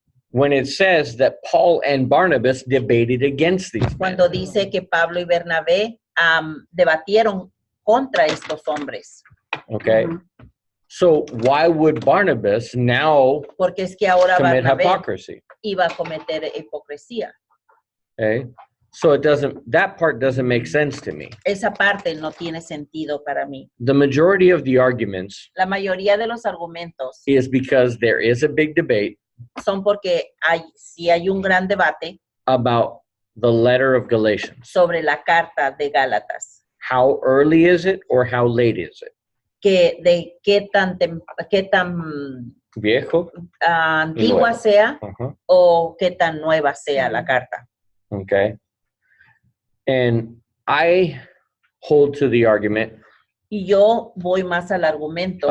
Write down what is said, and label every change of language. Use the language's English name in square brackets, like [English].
[English] When it says that Paul and Barnabas debated against these men. [Spanish] Cuando dice que Pablo y Bernabé debatieron contra estos hombres. [English] Okay. So why would Barnabas now [Spanish] Porque es que ahora [English] commit [Spanish] Barnabé [English] hypocrisy? [Spanish] Iba a cometer hipocresía. [English] Okay. So that part doesn't make sense to me. [Spanish] Esa parte no tiene sentido para mí. [English] The majority of the arguments [Spanish] La mayoría de los argumentos [English] is because there is a big debate [Spanish] son porque sí hay un gran debate [English] about the letter of Galatians. [Spanish] Sobre la carta de Gálatas. [English] How early is it or how late is it? [Spanish] De qué tan viejo, antigua sea o qué tan nueva sea la carta. [English] Okay. And I hold to the argument. [Spanish] Y yo voy más al argumento.